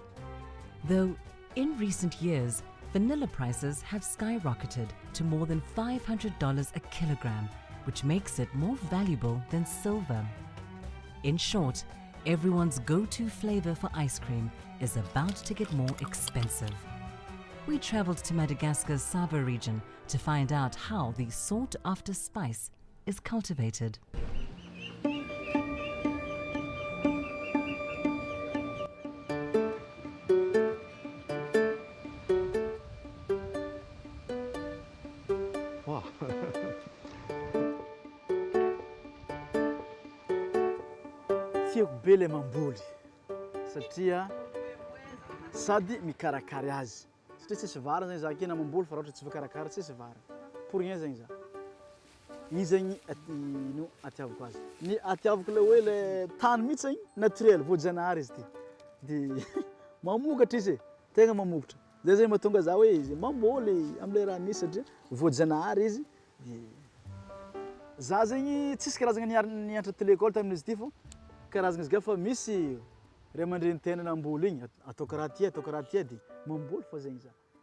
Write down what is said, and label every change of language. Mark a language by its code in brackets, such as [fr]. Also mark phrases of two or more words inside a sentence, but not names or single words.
[en] Though, in recent years, vanilla prices have skyrocketed to more than $500 a kilogram, which makes it more valuable than silver. In short, everyone's go-to flavor for ice cream is about to get more expensive. We traveled to Madagascar's Sava region to find out how the sought-after spice is cultivated. Wow. [mg] Tiako be le mamboly satria sady mikarakary azy satria tsisy vary zany za kena mamboly fa raha ohatra tsy voakarakara tsisy vary [fr] pour rien [mg] zany za iny zany no atiavako azy ny atiavako le hoe le tany mihitsy zany naturel voajanahary izy ty de mamokatra izy tegna mamokatra zay zany mahatonga za hoe izy mamboly am'le raha misy satria voajanahary izy de za zany tsisy karazagna nianatra télé-école tamin'izy ty fô karazagna izy fa misy ray aman-dreny tena namboly igny atao karaha ty de mamboly fa zegny za